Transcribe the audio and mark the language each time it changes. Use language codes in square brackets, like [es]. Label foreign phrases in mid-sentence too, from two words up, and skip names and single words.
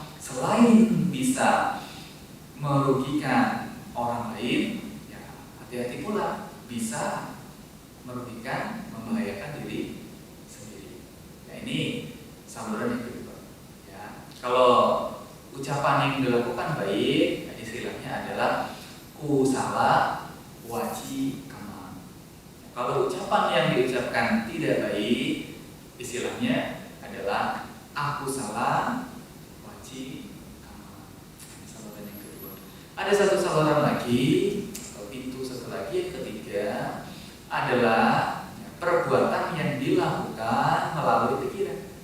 [id] Selain bisa merugikan orang lain, ya hati-hati pula bisa merugikan, membahayakan diri sendiri. Nah, ini saluran yang kedua. Ya, kalau ucapan yang dilakukan baik, istilahnya adalah [pi] kusala waci kama. [id] Kalau ucapan yang diucapkan tidak baik, istilahnya adalah [pi] aku salah waci kama. [id] Saluran yang kedua. Ada satu saluran lagi, atau pintu satu lagi, yang ketiga adalah perbuatan yang dilakukan melalui pikiran.